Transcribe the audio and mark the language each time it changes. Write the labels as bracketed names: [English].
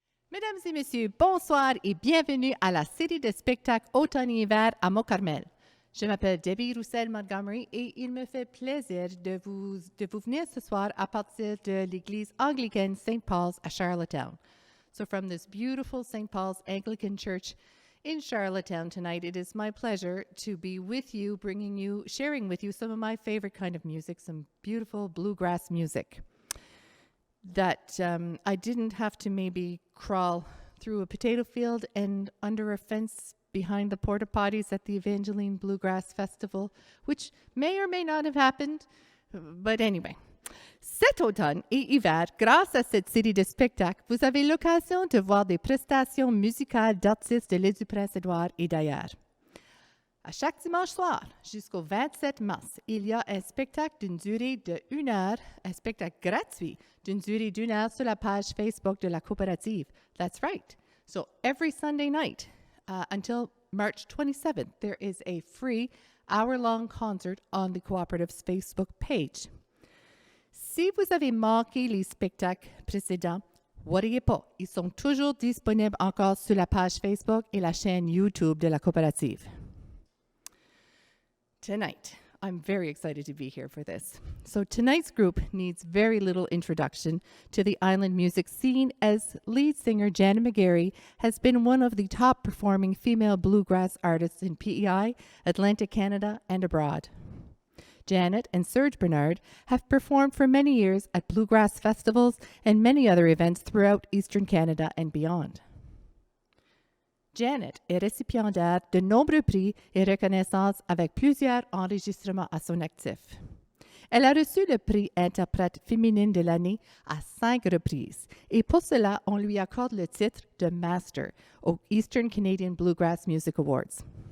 [French] Mesdames et messieurs, bonsoir et bienvenue à la série de spectacles automne-hiver à Mont-Carmel. Je m'appelle Debbie Roussel-Montgomery et il me fait plaisir de vous venir ce soir à partir de l'église anglicaine St. Paul's à Charlottetown. [English] So from this beautiful St. Paul's Anglican Church in Charlottetown tonight, it is my pleasure to be with you, sharing with you some of my favorite kind of music, some beautiful bluegrass music that I didn't have to maybe crawl through a potato field and under a fence behind the porta potties at the Evangeline Bluegrass Festival, which may or may not have happened, but anyway. [French] Cet automne et hiver, grâce à cette série de spectacles, vous avez l'occasion de voir des prestations musicales d'artistes de l'île du Prince-Édouard et d'ailleurs. À chaque dimanche soir, jusqu'au 27 mars, il y a un spectacle d'une durée de 1 heure, un spectacle gratuit d'une durée d'1 heure sur la page Facebook de la Coopérative. [English] That's right. So every Sunday night until March 27th, there is a free hour-long concert on the Cooperative's Facebook page. [French] Si vous avez manqué les spectacles précédents, worriez pas, ils sont toujours disponibles encore sur la page Facebook et la chaîne YouTube de la Coopérative. [English] Tonight, I'm very excited to be here for this. So tonight's group needs very little introduction to the island music scene as lead singer Janet McGarry has been one of the top performing female bluegrass artists in PEI, Atlantic Canada, and abroad. Janet and Serge Bernard have performed for many years at bluegrass festivals and many other events throughout Eastern Canada and beyond. [French] Janet est récipiendaire de nombreux prix et reconnaissances avec plusieurs enregistrements à son actif. Elle a reçu le prix Interprète féminine de l'année à 5 reprises et pour cela, on lui accorde le titre de Master aux Eastern Canadian Bluegrass Music Awards.